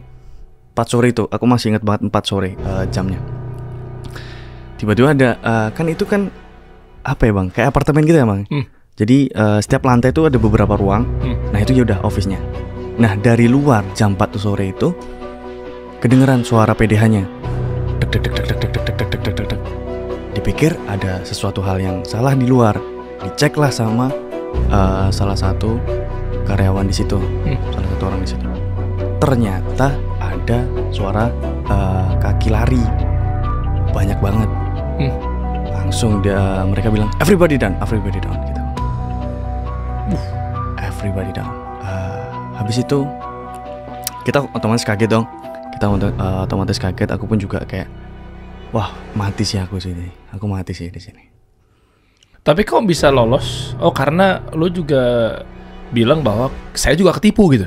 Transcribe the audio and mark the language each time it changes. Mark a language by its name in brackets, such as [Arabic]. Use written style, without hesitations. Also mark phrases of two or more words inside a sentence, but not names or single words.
[Indonesian] 4 sore itu aku masih ingat banget, 4 sore jamnya. Tiba-tiba ada kan itu kan apa ya, Bang? Kayak apartemen gitu ya, Bang. Jadi setiap lantai itu ada beberapa ruang. Nah, itu ya udah office-nya. Nah, dari luar jam 4 sore itu kedengeran suara PDH-nya. Dek dek dek dek dek dek dek dek dek dek dek. Dipikir ada sesuatu hal yang salah di luar. Diceklah sama salah satu karyawan di situ, salah satu orang di situ. Ternyata ada suara kaki lari banyak banget. Langsung mereka bilang [English] everybody down [Indonesian] gitu. [English] Everybody down. [Indonesian] Habis itu kita otomatis kaget dong. Kita otomatis kaget. Aku pun juga kayak, wah mati sih aku sini. Aku mati sih di sini. Tapi kok bisa lolos? Oh, karena lo juga bilang bahwa saya juga ketipu gitu.